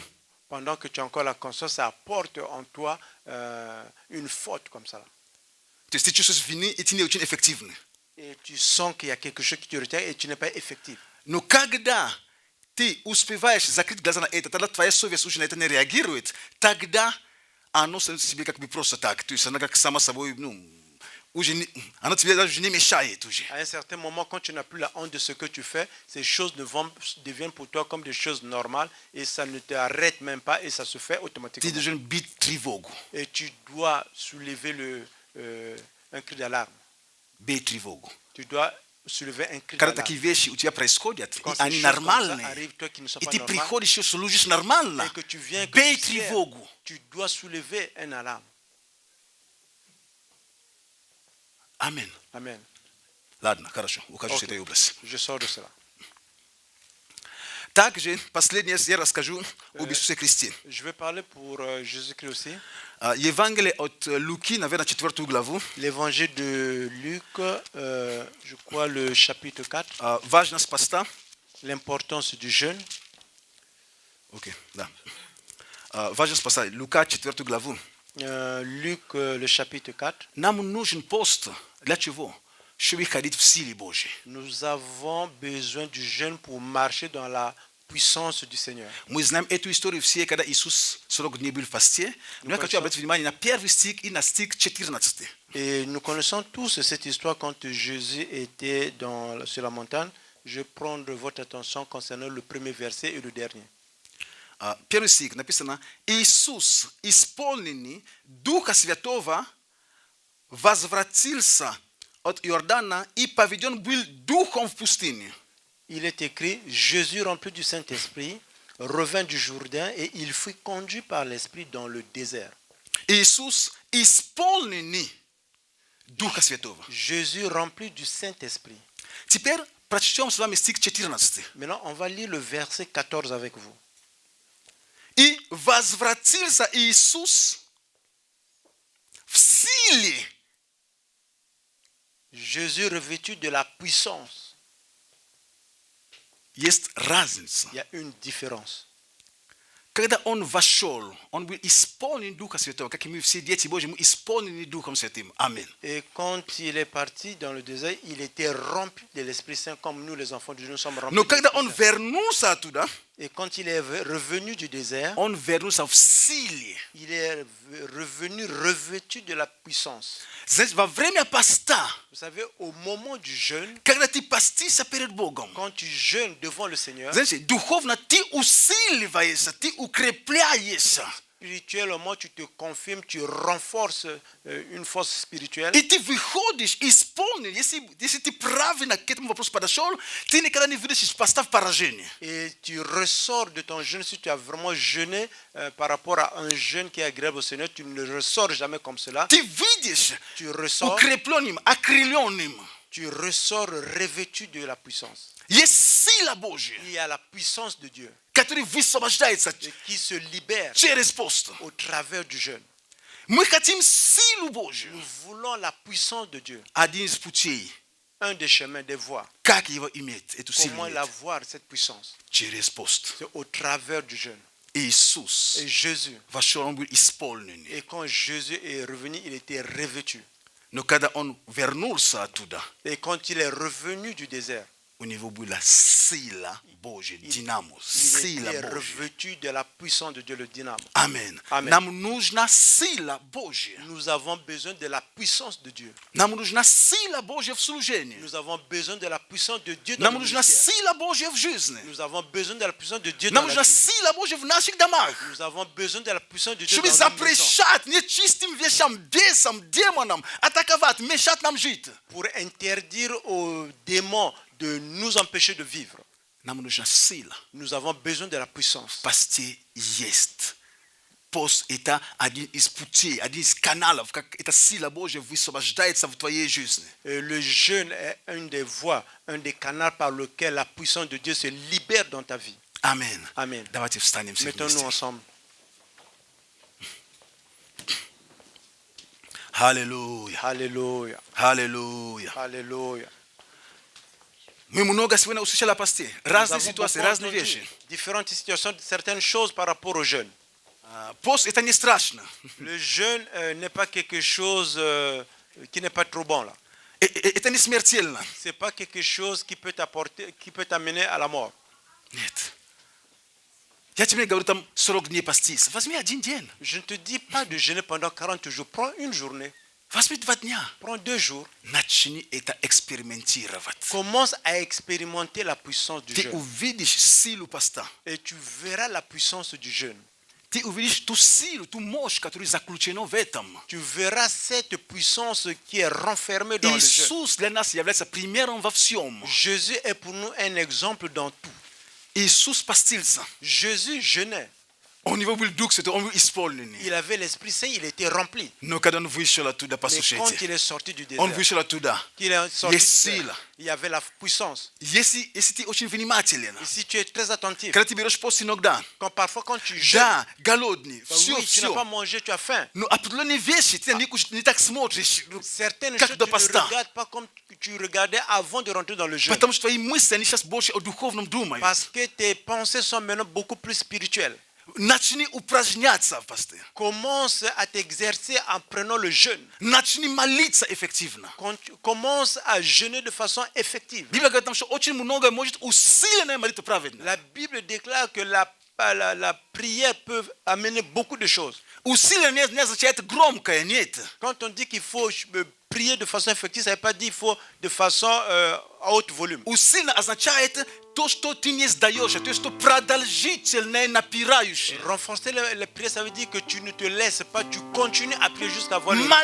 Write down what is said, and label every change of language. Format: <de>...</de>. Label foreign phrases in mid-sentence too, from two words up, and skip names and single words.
<fr>Pendant que tu as encore la conscience, ça apporte en toi une faute comme ça.</fr> <ru>То есть ты чувствуешь вины, и ты не очень эффективный.</ru> <fr>Et tu sens qu'il y a quelque chose qui te retient et tu n'es pas effectif.</fr> <ru>Но когда ты успеваешь закрыть глаза на это, тогда твоя совесть уже на это не реагирует, тогда оно становится тебе как бы просто так. То есть она как сама собой, уже она тебе даже не мешает уже.</ru> <fr>À un certain moment, quand tu n'as plus la honte de ce que tu fais, ces choses deviennent pour toi comme des choses normales et ça ne t'arrête même pas et ça se fait</fr> <ru>Ты</ru> <fr>automatiquement.</fr> <ru>должен бить тревогу.</ru> <fr>Et tu dois soulever un cri d'alarme.</fr> <ru>Бей тревогу.</ru> <fr>Tu dois soulever un cri</fr> <ru>Когда</ru> <fr>d'alarme.</fr> <ru>такие вещи у тебя происходят,</ru> <fr>Quand</fr> <ru>и</ru> <fr>ces</fr> <ru>они</ru> <fr>choses comme ça</fr> <ru>нормальные,</ru> <fr>arrivent, toi qui ne sont</fr> <ru>и</ru> <fr>pas</fr> <ru>ты</ru> <fr>normales,</fr> <ru>приходишь и служишь нормально,</ru> <fr>et que tu viens, que</fr> <ru>бей</ru> <fr>tu sers,</fr> <ru>тревогу.</ru> <fr>tu dois soulever un alarme.</fr> <ru>Амин.</ru> <fr>Amen.</fr> <ru>Ладно, хорошо, ухожу с Окей. этой области.</ru> <fr>Je sors de cela.</fr> <ru>Также последнее я расскажу об Иисусе Христе.</ru> <fr>Je vais parler pour Jésus-Christ aussi.</fr> <ru>Евангелие от Луки, наверное, 4 главу.</ru> <fr>L'évangile de Luc, je crois le chapitre 4,</fr> <ru>Важность поста.</ru> <fr>l'importance du jeûne.</fr> <ru>Окей, да. Важность поста. Лука 4 главу.</ru> <fr>Luc, le chapitre 4.</fr> <ru>Нам нужен пост. Для чего? Чтобы ходить в силе Божьей.</ru> <fr>Nous avons besoin du jeûne pour marcher dans la puissance du Seigneur.</fr> <ru>Мы знаем эту историю все, когда Иисус 40 дней был в посте. Но я хочу обратить внимание на первый стих и на стих 14.</ru> <fr>Et nous connaissons tous cette histoire quand Jésus était sur la montagne. Je vais prendre votre attention concernant le premier verset et le dernier.</fr> <ru>Первый стих написано: Иисус, исполненный Духа Святого, возвратился от Иордана и поведен был Духом в пустыне.</ru> <fr>Il est écrit, Jésus rempli du Saint-Esprit revint du Jourdain et il fut conduit par l'Esprit dans le désert.</fr> <ru>Иисус, исполненный Духа Святого.</ru> <fr>Jésus rempli du Saint-Esprit.</fr> <ru>Теперь прочтем с вами стих 14.</ru> <fr>Maintenant, on va lire le verset 14 avec vous.</fr> <ru>И возвратился Иисус в силе.</ru> <fr>Jésus revêtu de la puissance.</fr> <ru>Есть разница.</ru> <fr>Il y a une différence.</fr> <ru>Когда он вошел, он был исполнен Духа Святого, как и мы все дети Божьи, мы исполнены Духом Святым. Аминь.</ru> <fr>Et quand il est parti dans le désert, il était rempli de l'Esprit Saint comme nous, les enfants de Dieu, nous sommes remplis</fr> <ru>Но</ru> <fr>de</fr> <ru>когда</ru> <fr>l'Esprit</fr> <ru>он</ru> <fr>Saint.</fr> <ru>вернулся оттуда,</ru> <fr>Et quand il est revenu du désert,</fr> <ru>он вернулся в силе.</ru> <fr>il est revenu revêtu de la puissance.</fr> <ru>Знаете, во время поста,</ru> <fr>Vous savez, au moment du jeûne,</fr> <ru>когда ты постишься перед Богом,</ru> <fr>quand tu jeûnes devant le Seigneur,</fr> <ru>знаете, духовно ты усиливаешься, ты укрепляешься.</ru> <fr>spirituellement, tu te confirmes, tu renforces une force spirituelle.</fr> <ru>И ты выходишь исполнен. Если ты правильно к этому вопросу подошел, ты никогда не выйдешь из поста в поражение.</ru> <fr>Et tu ressors de ton jeûne, si tu as vraiment jeûné par rapport à un jeûne qui est agréable au Seigneur, tu ne ressors jamais comme cela.</fr> <ru>Ты видишь</ru> <fr>Tu ressors,</fr> <ru>укрепленным, окрыленным.</ru> <fr>tu ressors revêtu de la puissance.</fr> <ru>Есть сила Божья,</ru> <fr>Il y a la puissance de Dieu</fr> <ru>которая высвобождается</ru> <fr>qui se libère</fr> <ru>через пост.</ru> <fr>au travers du jeûne.</fr> <ru>Мы хотим силу Божью.</ru> <fr>Nous voulons la puissance de Dieu.</fr> <ru>Один из путей,</ru> <fr>Un des chemins, des voies.</fr> <ru>как его иметь, эту силу</ru> <fr>Comment</fr> <ru>иметь?</ru> <fr>l'avoir, cette puissance?</fr> <ru>Через пост.</ru> <fr>C'est au travers du jeûne.</fr> <ru>Иисус</ru> <fr>Et Jésus,</fr> <ru>вошел, он был исполненный.</ru> <fr>et quand Jésus est revenu, il était revêtu.</fr> <ru>Но когда он вернулся оттуда,</ru> <fr>Et quand il est revenu du désert, au niveau de la</fr> <ru>сила Боже,</ru> <fr>dynamo, Il</fr> <ru>sila</ru> <fr>était</fr> <ru>Bože.</ru> <fr>revêtu de la puissance de Dieu, le dynamo.</fr> <ru>Amen.</ru> <fr>Amen.</fr> <ru>Нам нужна сила Боже.</ru> <fr>Nous avons besoin de la puissance de Dieu.</fr> <ru>Нам нужна сила Боже в служении.</ru> <fr>Nous avons besoin de la puissance de Dieu dans</fr> <ru>Нам</ru> <fr>le</fr> <ru>нужна</ru> <fr>ministère.</fr> <ru>сила Боже в жизни.</ru> <fr>Nous avons besoin de la puissance de Dieu dans</fr> <ru>Нам</ru> <fr>la</fr> <ru>нужна</ru> <fr>vie.</fr> <ru>сила Боже в наших домах.</ru> <fr>Nous avons besoin de la puissance de Dieu</fr> <ru>Чтобы</ru> <fr>dans nos maisons.</fr> <ru>запрещать нечистым вещам, бесам, демонам атаковать, мешать нам жить.</ru> <fr>Pour interdire aux démons de nous empêcher de vivre.</fr> <ru>Нам нужна сила.</ru> <fr>Nous avons besoin de la puissance.</fr> <ru>Пасти есть. Пост это один из путей, один из каналов, как эта сила Божья высвобождается в твоей жизни.</ru> <fr>Et le jeûne est une des voies, un des canaux par lequel la puissance de Dieu se libère dans ta vie.</fr> <ru>Amen.</ru> <fr>Amen.</fr> <ru>Давайте встанем все</ru> <fr>Mettons-nous</fr> <ru>вместе.</ru> <fr>ensemble.</fr> <ru>Аллилуйя.</ru> <fr>Alléluia.</fr> <ru>Аллилуйя.</ru> <fr>Alléluia.</fr> <ru>Мы много сегодня услышали о посте.</ru> <fr>Nous</fr> <ru>Разные</ru> <fr>avons</fr> <ru>ситуации,</ru> <fr>beaucoup</fr> <ru>разные</ru> <fr>entendu</fr> <ru>вещи.</ru> <fr>différentes situations, certaines choses par rapport au jeûne.</fr> <ru>Пост это не страшно.</ru> <fr>Le jeûne n'est pas quelque chose qui n'est pas trop bon là.</fr> <ru>Это не смертельно.</ru> <fr>C'est pas quelque chose qui peut t'apporter, qui peut t'amener à la mort.</fr> <ru>Нет. Я тебе говорю, там 40 дней поститься. Возьми один день.</ru> <fr>Je ne te dis pas de jeûner pendant 40 jours. Prends une journée,</fr> <ru>Возьми 2 дня.</ru> <fr>prends 2 jours.</fr> <ru>Начни это экспериментировать.</ru> <fr>Commence à expérimenter la puissance du</fr> <ru>Ты</ru> <fr>jeûne.</fr> <ru>увидишь силу поста.</ru> <fr>Et tu verras la puissance du jeûne.</fr> <ru>Ты увидишь ту силу, ту мощь, которая заключена в этом.</ru> <fr>Tu verras cette puissance qui est renfermée dans le jeûne.</fr> <ru>Иисус для нас является примером во всем.</ru> <fr>Jésus est pour nous un exemple dans tout.</fr> <ru>Иисус постился.</ru> <fr>Jésus jeûnait.</fr> <ru>У него был Дух Святой, он был исполненный.</ru> <fr>Il avait l'Esprit Saint, il était rempli.</fr> <ru>Но когда он вышел оттуда,</ru> <fr>Mais quand</fr> <ru>послушайте,</ru> <fr>il est sorti du</fr> <ru>он</ru> <fr>désert,</fr> <ru>вышел оттуда.</ru> <fr>qu'il est sorti</fr> <ru>Есть</ru> <fr>du désert,</fr> <ru>сила.</ru> <fr>il y avait la puissance.</fr> <ru>Если ты очень внимателен,</ru> <fr>Et si tu es très attentif,</fr> <ru>когда ты берешь пост иногда,</ru> <fr>parfois quand tu jeûnes,</fr> <ru>да, голодный,</ru> <fr>bah</fr> <ru>все,</ru> <fr>oui, tu n'as pas</fr> <ru>все.</ru> <fr>mangé, tu as faim.</fr> <ru>Но определенные вещи ты не так смотришь,</ru> <fr>Certaines</fr> <ru>как</ru> <fr>choses,</fr> <ru>до</ru> <fr>tu ne</fr> <ru>поста.</ru> <fr>regardes pas comme tu regardais avant de rentrer dans le jeûne.</fr> <ru>Потому что твои мысли, они сейчас больше о духовном думают.</ru> <fr>Parce que tes pensées sont maintenant beaucoup plus spirituelles.</fr> <ru>Начни упражняться в посты.</ru> <fr>Commence à t'exercer en prenant le jeûne.</fr> <ru>Начни молиться эффективно.</ru> <fr>Commence à jeûner de façon effective.</fr> <ru>Библия говорит нам, что очень много может усиленная молитва праведная.</ru> <fr>La Bible déclare que la prière peut amener beaucoup de choses.</fr> <ru>Усиленная не означает громкое, нет.</ru> <fr>Quand on dit qu'il faut prier de façon effective, ça ne veut pas dire qu'il faut de façon à haute volume.</fr> <ru>Усиленно означает то, что ты не сдаешь, то есть что продолжительное, напирающее.</ru> <fr>Renforcer les prières, ça veut dire que tu ne te laisses pas, tu continues à prier jusqu'à voir le résultat.</fr>